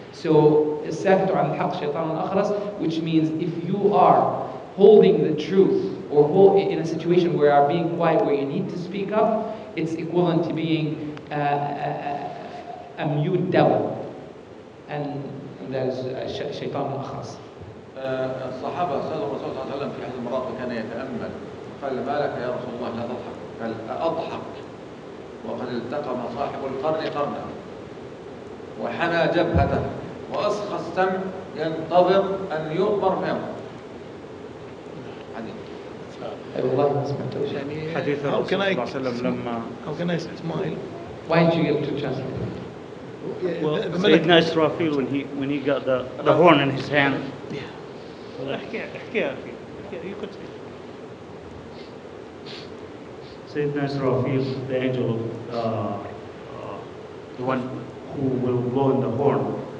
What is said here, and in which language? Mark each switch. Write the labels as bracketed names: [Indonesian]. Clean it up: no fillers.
[English] So, [Arabic] الساكت عن الحق شيطان أخرس, [English] which means if you are holding the truth or in a situation where you are being quiet, where you need to speak up, it's equivalent to being a mute devil, and that is shaitan al-akhras. [Arabic] الصحابة سألوا الرسول صلى الله عليه وسلم في أحد المرات وكان يتأمل، قال ما لك يا رسول الله لا تضحك؟ قال أضحك وقد التقم صاحب القرن قرنا وحنى جبهته وأصخى السمع ينتظر أن يؤمر فيأمر. والله ما سمعتوش. حديث الرسول صلى الله عليه وسلم لما [English] How can I smile? Why did you get to translate? well, Sayyidina Israfil when he got the horn in his hand. Yeah. [Arabic] احكيها [English] you could say. Sayyidina Israfil, the angel, the one who will blow in the horn.